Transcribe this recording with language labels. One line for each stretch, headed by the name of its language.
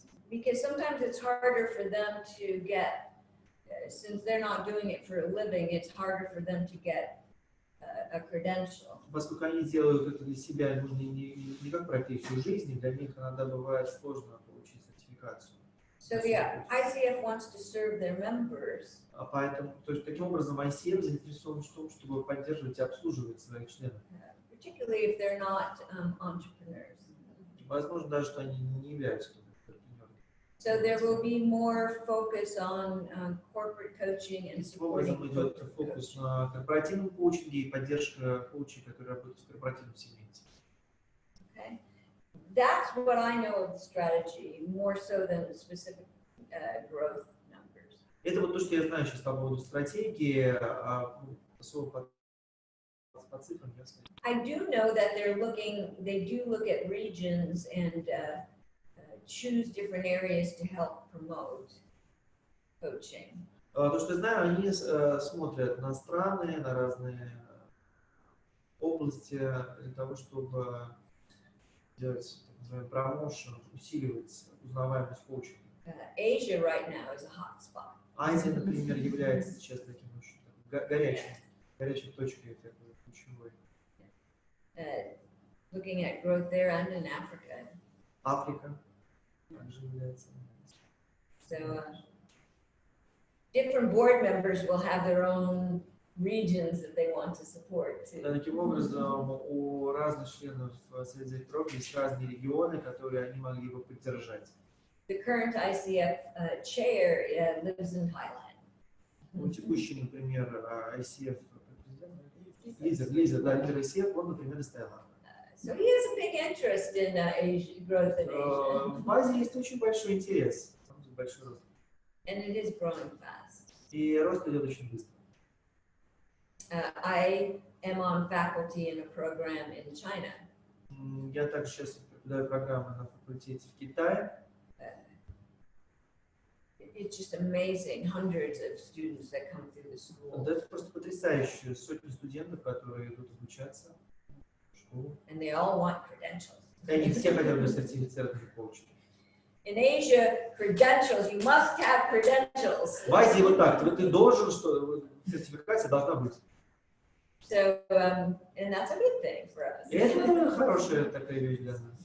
English: Because sometimes it's harder for them to get, since they're not doing it for a living, it's harder for them to get a credential.
Russian: Поскольку они делают это для себя, не как профессию жизни, для них иногда бывает сложно получить сертификацию.
English: So the ICF wants to serve their members.
Russian: Поэтому, то есть, таким образом, ICF заинтересован в том, чтобы поддерживать и обслуживать своих членов.
English: Particularly if they're not entrepreneurs.
Russian: Возможно, даже что они не являются предпринимателями.
English: So there will be more focus on corporate coaching and
Russian: Таким образом, идет фокус на корпоративном коучинге и поддержка коучей, которые работают в корпоративном сегменте.
English: Okay. That's what I know of the strategy, more so than the specific growth numbers.
Russian: Это вот то, что я знаю сейчас по поводу стратегии, по цифрам я скажу.
English: I do know that they do look at regions and choose different areas to help promote coaching.
Russian: То, что я знаю, они смотрят на страны, на разные области для того, чтобы делать, так называемый промоушен, усиливать узнаваемость коучинга.
English: Asia right now is a hot spot.
Russian: Азия, например, является сейчас таким очень горячей точкой, такой ключевой.
English: looking at growth there and in Africa.
Russian: Африка также является.
English: So different board members will have their own regions that they want to support too.
Russian: Таким образом, у разных членов Совета директоров есть разные регионы, которые они могли бы поддержать.
English: The current ICF chair lives in Thailand.
Russian: Ну, текущий, например, ICF лидер ICF, он, например, из Таиланда.
English: So he has a big interest in Asia, growth in Asia.
Russian: В Азии есть очень большой интерес, большой рост.
English: And it is growing fast.
Russian: И рост идет очень быстро.
English: I am on faculty in a program in China.
Russian: Я также сейчас преподаю программы на факультете в Китае.
English: It's just amazing, hundreds of students that come through the school.
Russian: Это просто потрясающе. Сотни студентов, которые идут обучаться в школу.
English: And they all want credentials.
Russian: И они все хотят быть сертифицированными коучами.
English: In Asia, credentials, you must have credentials.
Russian: В Азии вот так, ты должен, что сертификация должна быть.
English: So, and that's a good thing for us.
Russian: И это хорошая такая вещь для нас.